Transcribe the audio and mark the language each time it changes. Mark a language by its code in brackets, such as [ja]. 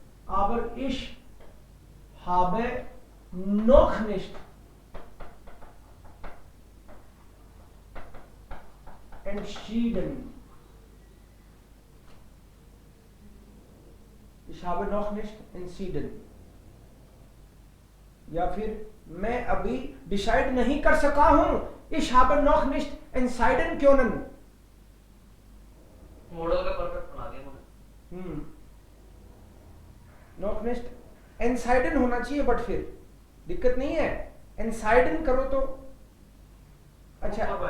[de] aber ich habe noch nicht entschieden. Ich habe noch nicht entschieden. [hi] या फिर मैं अभी डिसाइड नहीं कर सका हूं. [de] Ich habe noch nicht entschieden können. [hi] Model का परफेक्ट बना दिया मैंने. [de] Noch nicht entschieden [hi] होना चाहिए, बट फिर दिक्कत नहीं है. entschieden करो तो अच्छा.